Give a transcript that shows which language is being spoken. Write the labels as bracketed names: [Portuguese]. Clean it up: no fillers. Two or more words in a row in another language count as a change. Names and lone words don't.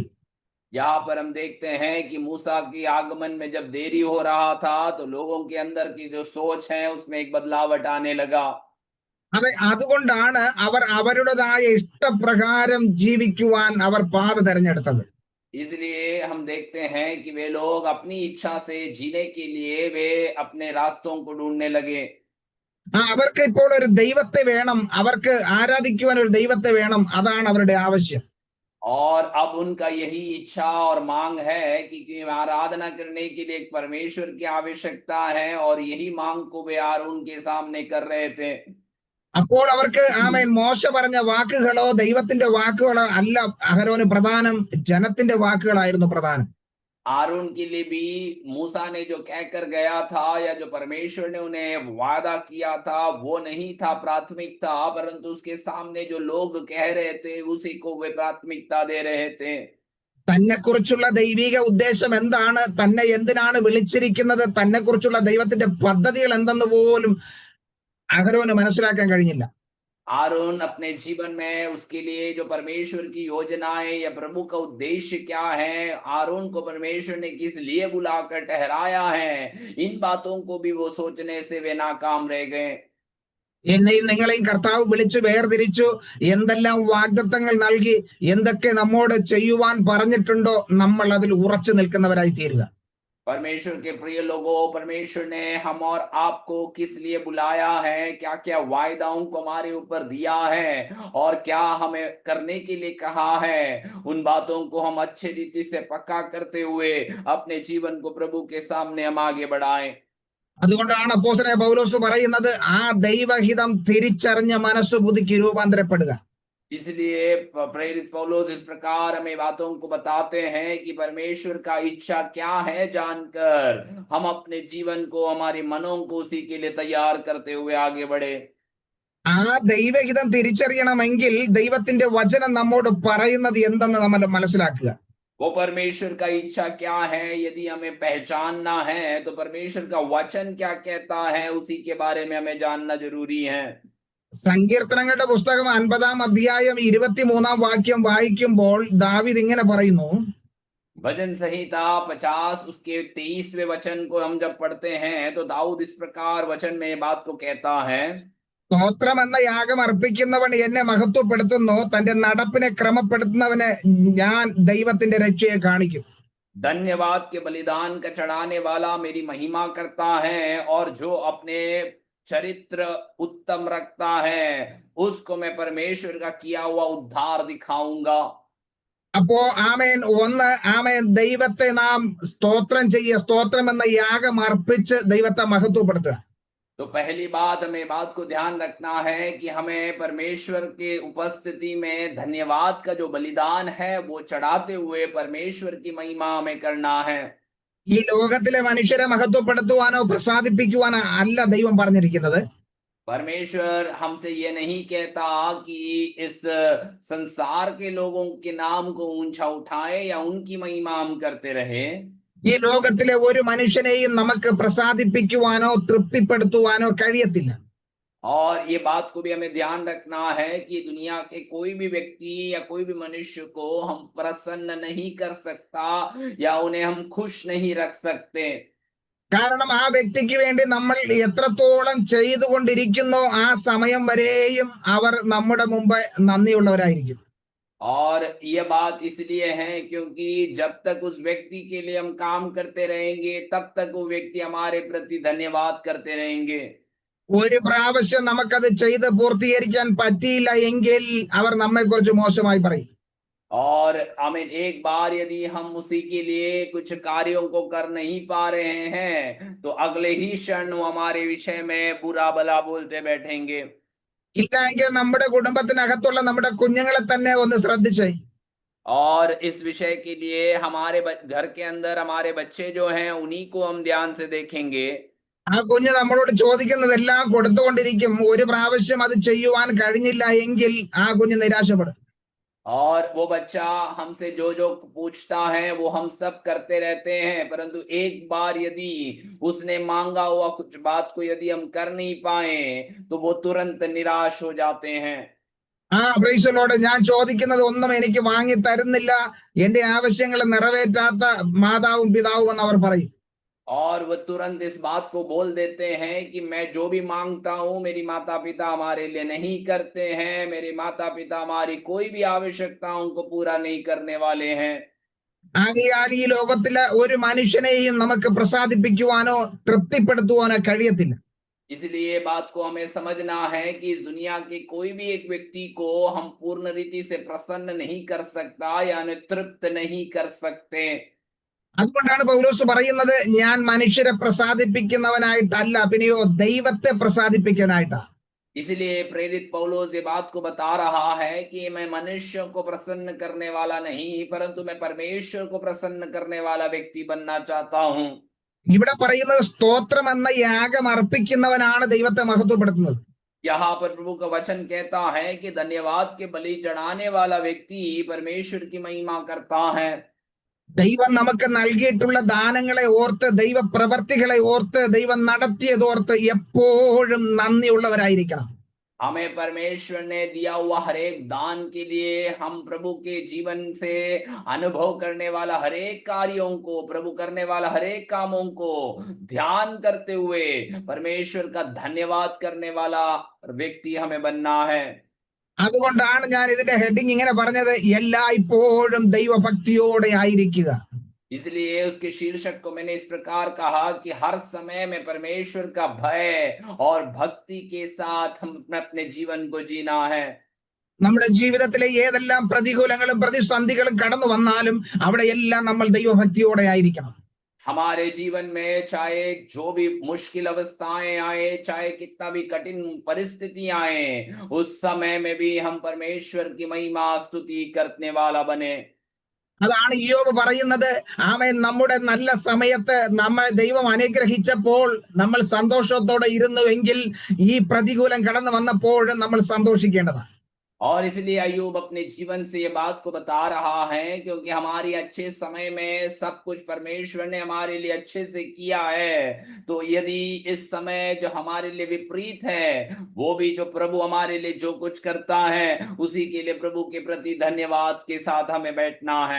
[Hindi] यहाँ पर हम देखते हैं कि मूसा की आगमन में जब देरी हो रहा था तो लोगों के अंदर की जो सोच है उसमें एक बदलाव आने लगा। [Malayalam] അതെ, അതുകൊണ്ടാണ് അവർ അവരുടേതായ ഇഷ്ടപ്രകാരം ജീവിക്കുവാൻ അവർ പാത തെരഞ്ഞെടുത്തത്. [Hindi] इसलिए हम देखते हैं कि वे लोग अपनी इच्छा से जीने के लिए वे अपने रास्तों को ढूंढने लगे। [Malayalam] അവർക്ക് ഇപ്പോൾ ഒരു ദൈവത്തെ വേണം, അവർക്ക് ആരാധിക്കുവാൻ ഒരു ദൈവത്തെ വേണം, അതാണ് അവരുടെ ആവശ്യം. [Hindi] और अब उनका यही इच्छा और मांग है कि आराधना करने के लिए एक परमेश्वर की आवश्यकता है, और यही मांग को वे आरोन के सामने कर रहे थे। [Malayalam] അപ്പോൾ അവർക്ക് ആമേൻ മോശ പറഞ്ഞ വാക്കുകളോ ദൈവത്തിന്റെ വാക്കുകളോ അല്ല അഹരോന് പ്രധാനം, ജനത്തിന്റെ വാക്കുകളായിരുന്നു പ്രധാനം. [Hindi] आरोन के लिए भी मूसा ने जो कहकर गया था, या जो परमेश्वर ने उन्हें वादा किया था, वो नहीं था प्राथमिकता, परंतु उसके सामने जो लोग कह रहे थे उसी को वे प्राथमिकता दे रहे थे। [Malayalam] തന്നെക്കുറിച്ചുള്ള ദൈവിക ഉദ്ദേശം എന്താണ്, തന്നെ എന്തിനാണ് വിളിച്ചിരിക്കുന്നത്, തന്നെക്കുറിച്ചുള്ള ദൈവത്തിന്റെ പദ്ധതികൾ എന്തെന്ന് പോലും അഹരോന് മനസ്സിലാക്കാൻ കഴിഞ്ഞില്ല. [Hindi] आरोन अपने जीवन में उसके लिए जो परमेश्वर की योजनाएं या प्रभु का उद्देश्य क्या है, आरोन को परमेश्वर ने किस लिए बुलाकर ठहराया है, इन बातों को भी वो सोचने से वे नाकाम रह गए। [Malayalam] എന്നെയും നിങ്ങളെയും കർത്താവ് വിളിച്ചു വേർതിരിച്ചു, എന്തെല്ലാം വാഗ്ദത്തങ്ങൾ നൽകി, എന്തൊക്കെ നമ്മോട് ചെയ്യുവാൻ പറഞ്ഞിട്ടുണ്ടോ നമ്മൾ അതിൽ ഉറച്ചു നിൽക്കുന്നവരായി തീരുക. [Hindi] परमेश्वर के प्रिय लोगों, परमेश्वर ने हम और आपको किस लिए बुलाया है, क्या क्या वायदाओं को हमारे ऊपर दिया है, और क्या हमें करने के लिए कहा है, उन बातों को हम अच्छे रीति से पक्का करते हुए अपने जीवन को प्रभु के सामने हम आगे बढ़ाएं। [Malayalam] അതുകൊണ്ടാണ് അപ്പോസ്തലനായ പൗലോസ് പറയുന്നത്, ആ ദൈവഹിതം തിരിച്ചറിഞ്ഞ മനസ്സ് പുതുക്കി രൂപാന്തരപ്പെടുക. [Hindi] इसलिए प्रेरित पौलुस इस प्रकार हमें बातों को बताते हैं कि परमेश्वर का इच्छा क्या है जानकर हम अपने जीवन को, हमारे मनों को उसी के लिए तैयार करते हुए आगे बढ़े। [Malayalam] ആ ദൈവഹിതം തിരിച്ചറിയണമെങ്കിൽ ദൈവത്തിന്റെ വചനം നമ്മോട് പറയുന്നത് എന്തെന്ന് നമ്മൾ മനസ്സിലാക്കുക. [Hindi] वो परमेश्वर का इच्छा क्या है यदि हमें पहचानना है, तो परमेश्वर का वचन क्या कहता है उसी के बारे में हमें जानना जरूरी है। [Malayalam] സങ്കീർത്തനങ്ങളുടെ പുസ്തകം 50-ാം അധ്യായം 23-ാം വാക്യം വായിക്കുമ്പോൾ ദാവീദ് ഇങ്ങനെ പറയുന്നു, [Hindi] भजन संहिता 50 उसके 23वें वचन को हम जब पढ़ते हैं, तो दाऊद इस प्रकार वचन में बात को कहता है, [Malayalam] സ്തോത്രം എന്ന യാഗം അർപ്പിക്കുന്നവൻ എന്നെ മഹത്വപ്പെടുത്തുന്നു, തന്റെ നടപ്പിനെ ക്രമപ്പെടുത്തുന്നവന് ഞാൻ ദൈവത്തിന്റെ രക്ഷയെ കാണിക്കും. [Hindi] धन्यवाद के बलिदान का चढ़ाने वाला मेरी महिमा करता है, और जो अपने चरित्र उत्तम रखता है उसको मैं परमेश्वर का किया हुआ उद्धार दिखाऊंगा। [Malayalam] അപ്പോ ആമേൻ ആമേൻ ദൈവത്തെ നാം സ്തോത്രം ചെയ്യുക, സ്തോത്രം എന്ന യാഗം അർപ്പിച്ച് ദൈവത്തെ മഹത്വപ്പെടുത്തുക. [Hindi] तो पहली बात हमें बात को ध्यान रखना है कि हमें परमेश्वर के उपस्थिति में धन्यवाद का जो बलिदान है वो चढ़ाते हुए परमेश्वर की महिमा हमें करना है। [Malayalam] ഈ ലോകത്തിലെ മനുഷ്യരെ മഹത്വപ്പെടുത്തുവാനോ പ്രസാദിപ്പിക്കുവാനോ അല്ല ദൈവം പറഞ്ഞിരിക്കുന്നത്. [Hindi] परमेश्वर हमसे ये नहीं कहता कि इस संसार के लोगों के नाम को ऊंचा उठाए या उनकी महिमा हम करते रहे। [Malayalam] ഈ ലോകത്തിലെ ഒരു മനുഷ്യനെയും നമുക്ക് പ്രസാദിപ്പിക്കുവാനോ തൃപ്തിപ്പെടുത്തുവാനോ കഴിയത്തില്ല. [Hindi] और ये बात को भी हमें ध्यान रखना है कि दुनिया के कोई भी व्यक्ति या कोई भी मनुष्य को हम प्रसन्न नहीं कर सकता, या उन्हें हम खुश नहीं रख सकते। [Malayalam] കാരണം ആ വ്യക്തിക്ക് വേണ്ടി നമ്മൾ എത്രത്തോളം ചെയ്തുകൊണ്ടിരിക്കുന്നോ ആ സമയം വരെയും അവർ നമ്മുടെ മുമ്പ് നന്ദിയുള്ളവരായിരിക്കും. [Hindi] और यह बात इसलिए है क्योंकि जब तक उस व्यक्ति के लिए हम काम करते रहेंगे, तब तक वो व्यक्ति हमारे प्रति धन्यवाद करते रहेंगे। [Malayalam] ഒരു പ്രാവശ്യം നമുക്കത് ചെയ്ത് പൂർത്തീകരിക്കാൻ പറ്റിയില്ല എങ്കിൽ അവർ നമ്മെ കുറിച്ച് മോശമായി പറയും. [Hindi] और हमें एक बार यदि हम उसी के लिए कुछ कार्यों को कर नहीं पा रहे हैं, तो अगले ही क्षण वो हमारे विषय में बुरा भला बोलते बैठेंगे। [Malayalam] ഇല്ല എങ്കിൽ നമ്മുടെ കുടുംബത്തിനകത്തുള്ള നമ്മുടെ കുഞ്ഞുങ്ങളെ തന്നെ ഒന്ന് ശ്രദ്ധിച്ചേ. [Hindi] और इस विषय के लिए हमारे घर के अंदर हमारे बच्चे जो हैं उन्हीं को हम ध्यान से देखेंगे। [Malayalam] ആ കുഞ്ഞ് നമ്മളോട് ചോദിക്കുന്നതെല്ലാം കൊടുത്തുകൊണ്ടിരിക്കും. ഒരു പ്രാവശ്യം അത് ചെയ്യുവാൻ കഴിഞ്ഞില്ല എങ്കിൽ ആ കുഞ്ഞ് നിരാശപ്പെടും. [Hindi] और वो बच्चा हमसे जो जो पूछता है वो हम सब करते रहते हैं, परंतु एक बार यदि उसने मांगा हुआ कुछ बात को यदि हम कर नहीं पाए, तो वो तुरंत निराश हो जाते हैं। [English] Praise Lord, [Malayalam] ഞാൻ ചോദിക്കുന്നത് ഒന്നും എനിക്ക് വാങ്ങി തരുന്നില്ല, എന്റെ ആവശ്യങ്ങൾ നിറവേറ്റാത്ത മാതാവും പിതാവും എന്ന് അവർ പറയും. [Hindi] और वो तुरंत इस बात को बोल देते हैं कि मैं जो भी मांगता हूं मेरी माता पिता हमारे लिए नहीं करते हैं, मेरे माता पिता हमारी कोई भी आवश्यकताओं को पूरा नहीं करने वाले हैं। [Malayalam] ആകയാൽ ഈ ലോകത്തിലെ ഒരു മനുഷ്യനെയും നമുക്ക് പ്രസാദിപ്പിക്കുവാനോ തൃപ്തിപ്പെടുത്തുവാനോ കഴിയത്തില്ല. [Hindi] इसलिए ये बात को हमें समझना है कि इस दुनिया के कोई भी एक व्यक्ति को हम पूर्ण रीति से प्रसन्न नहीं कर सकता या तृप्त नहीं कर सकते। [Malayalam] അതുകൊണ്ടാണ് പൗലോസ് പറയുന്നത്, ഞാൻ മനുഷ്യരെ പ്രസാദിപ്പിക്കുന്നവനായിട്ടല്ല, പിന്നെയോ ദൈവത്തെ പ്രസാദിപ്പിക്കാനായിട്ടാ. [Hindi] इसलिए प्रेरित पौलुस ये बात को बता रहा है कि मैं मनुष्यों को प्रसन्न करने वाला नहीं, परंतु मैं परमेश्वर को प्रसन्न करने वाला व्यक्ति बनना चाहता हूं। [Malayalam] ഇവിടെ പറയുന്നത് സ്തോത്രം എന്ന യാഗം അർപ്പിക്കുന്നവനാണ് ദൈവത്തെ മഹത്വപ്പെടുത്തുന്നത്. [Hindi] यहाँ पर प्रभु का वचन कहता है कि धन्यवाद के बलि चढ़ाने वाला व्यक्ति परमेश्वर की महिमा करता है। [Malayalam] ദൈവം നമുക്ക് നൽകിയിട്ടുള്ള ദാനങ്ങളെ ഓർത്ത്, ദൈവ പ്രവർത്തികളെ ഓർത്ത്, ദൈവം നടത്തിയതോർത്ത് എപ്പോഴും നന്ദിയുള്ളവരായിരിക്കണം. [Hindi] हमें परमेश्वर ने दिया हुआ हर एक दान के लिए हम प्रभु के जीवन से अनुभव करने वाला हर एक कार्यों को, प्रभु करने वाला हर एक कामों को ध्यान करते हुए परमेश्वर का धन्यवाद करने वाला व्यक्ति हमें बनना है। [Malayalam] അതുകൊണ്ടാണ് ഞാൻ ഇതിന്റെ ഹെഡിങ് ഇങ്ങനെ പറഞ്ഞത്, എല്ലായ്പ്പോഴും ദൈവഭക്തിയോടെ ആയിരിക്കുക. [Hindi] इसलिए उसके शीर्षक को मैंने इस प्रकार कहा कि हर समय में परमेश्वर का भय और भक्ति के साथ हम अपने जीवन को जीना है। [Malayalam] നമ്മുടെ ജീവിതത്തിലെ ഏതെല്ലാം പ്രതികൂലങ്ങളും പ്രതിസന്ധികളും കടന്നു വന്നാലും അവിടെയെല്ലാം നമ്മൾ ദൈവഭക്തിയോടെ ആയിരിക്കണം. [Hindi] हमारे जीवन में चाहे जो भी मुश्किल अवस्थाएं आए, चाहे कितना भी कठिन परिस्थितियां आए, उस समय में भी हम परमेश्वर की महिमा स्तुति करने वाला बने। [Malayalam] അതാണ് ഇയ്യോബ് പറയുന്നത്. ആമേൻ, നമ്മുടെ നല്ല സമയത്ത് നമ്മെ ദൈവം അനുഗ്രഹിച്ചപ്പോൾ നമ്മൾ സന്തോഷത്തോടെ ഇരുന്നു എങ്കിൽ ഈ പ്രതികൂലം കടന്നു വന്നപ്പോഴും നമ്മൾ സന്തോഷിക്കേണ്ടതാണ്. [Hindi] और इसलिए अय्यूब अपने जीवन से ये बात को बता रहा है, क्योंकि हमारी अच्छे समय में सब कुछ परमेश्वर ने हमारे लिए अच्छे से किया है, तो यदि इस समय जो हमारे लिए विपरीत है, वो भी जो प्रभु हमारे लिए जो कुछ करता है उसी के लिए प्रभु के प्रति धन्यवाद के साथ हमें बैठना है।